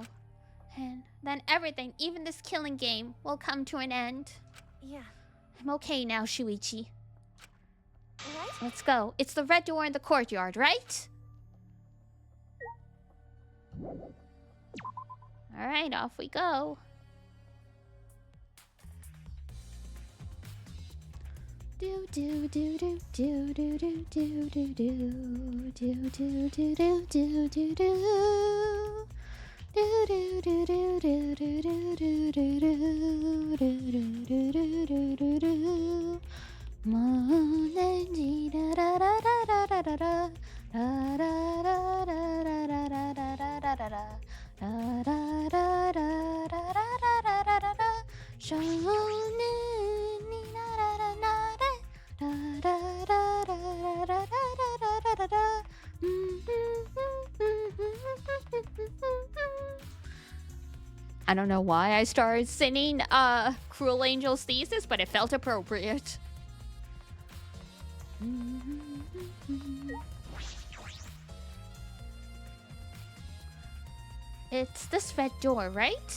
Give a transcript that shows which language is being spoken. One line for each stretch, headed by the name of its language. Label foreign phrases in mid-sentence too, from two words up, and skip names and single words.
English: And then everything, even this killing game, will come to an end. Yeah. I'm okay now, Shuichi. Right? Let's go. It's the red door in the courtyard, right? Alright, off we go. Do do do do do do do do do do do do do do do do do. Do do do do do do do do do do do do do do do. Molenji da da da da da da da da da da da da da da da da da da. Da da da da da da da da da da. Shonen ni na da da na da da da da da da da da da da. I don't know why I started singing Cruel Angel's Thesis, but it felt appropriate. It's this red door, right?